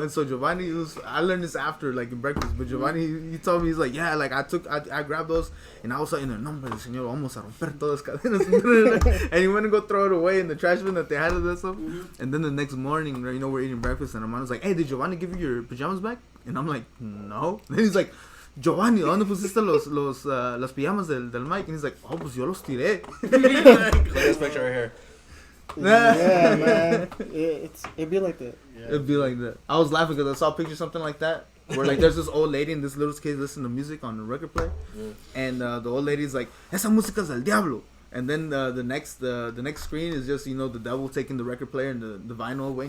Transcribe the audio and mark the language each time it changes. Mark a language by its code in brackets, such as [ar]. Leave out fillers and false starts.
[en] And so Giovanni I learned this after, like in breakfast, but Giovanni, he told me, he's like, yeah, like I grabbed those, and I was like, in [es] el nombre del Señor, vamos a romper todas cadenas. [en] And he went to go throw it away in the trash bin that they had of that stuff. And then the next morning, you know, we're eating breakfast, and Armando's like, hey, did Giovanni give you your pajamas back? And I'm like, no. And he's like, [es] Giovanni, ¿dónde pusiste las pijamas del Mike? [en] And he's like, oh, [es] pues yo los tiré. [en] Look at this picture right here. Yeah, man. It'd be like that. It'd be like that. I was laughing because I saw a picture something like that where like there's this old lady and this little kid listening to music on the record player, and the old lady's like, [es] "Esa música es del diablo." [en] And then the next screen is just, you know, the devil taking the record player and the vinyl away.